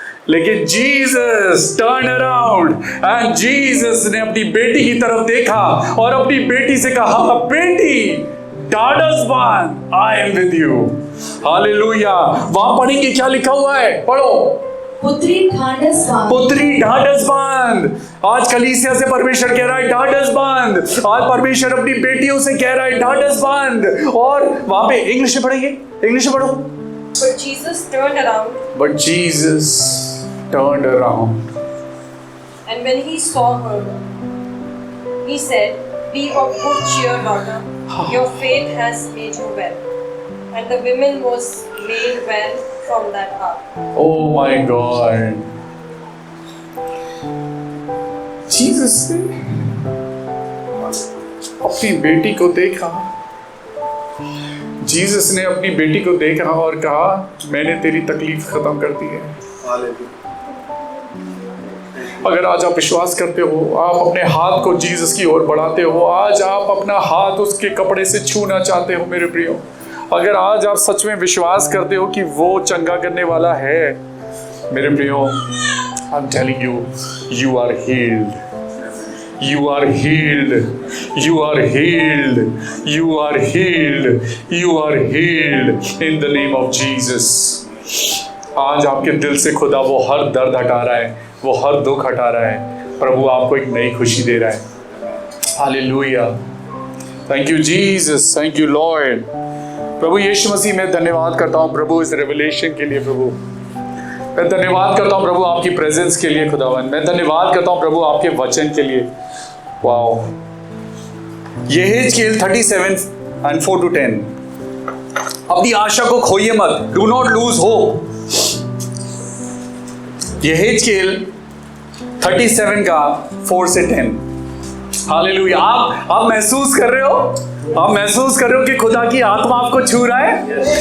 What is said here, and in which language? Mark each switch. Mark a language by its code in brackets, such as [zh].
[hi] लेकिन [en] Jesus turn around and [hi] Jesus ने अपनी बेटी की तरफ देखा और अपनी बेटी से कहा, बेटी ढाढ़स बांध, [en] I am with you. [hi] Hallelujah. वहां पढ़ेंगे क्या लिखा हुआ है, पढ़ो। पुत्री ढाढ़स बांध, पुत्री ढाढ़स बांध। आज कलीसिया से परमेश्वर कह रहा है ढाढ़स बांध। आज परमेश्वर अपनी बेटियों से कह रहा है ढाढ़स बांध। और वहां पे इंग्लिश में पढ़ेंगे, इंग्लिश में पढ़ो। [en] But Jesus turned around. But Jesus turned around. And when he saw her, he said, be of good cheer, daughter. Your faith has made you well. And the woman was made well from that hour. Oh my God. [hi] Jesus ने अपनी बेटी को देखा, Jesus ने अपनी बेटी को देखा और कहा, मैंने तेरी तकलीफ खत्म कर दी है। अगर आज आप विश्वास करते हो, आप अपने हाथ को जीसस की ओर बढ़ाते हो, आज आप अपना हाथ उसके कपड़े से छूना चाहते हो मेरे प्रियो, अगर आज आप सच में विश्वास करते हो कि वो चंगा करने वाला है मेरे प्रियो, [en] I am telling you, you are healed. You are healed. You are healed. You are healed. You are healed in the name of Jesus. [hi] आज आपके दिल से खुदा वो हर दर्द हटा रहा है, वो हर दुख हटा रहा है। प्रभु आपको एक नई खुशी दे रहा है। Hallelujah. [en] Thank you Jesus, thank you lord. [hi] प्रभु यीशु मसीह, मैं धन्यवाद करता हूँ प्रभु इस रेवलेशन के लिए। प्रभु मैं धन्यवाद करता हूँ प्रभु आपकी प्रेजेंस के लिए खुदावन। मैं धन्यवाद करता हूँ प्रभु आपके वचन के लिए। वाओ। यहेजकेल 37 [en] and 4 to 10। [hi] अपनी आशा को खोइए मत, [en] Do not lose hope. [hi] यहेजकेल 37 का 4 से 10। हालेलुया। आप महसूस कर रहे हो, आप महसूस कर रहे हो कि खुदा की आत्मा आपको छू रहा है।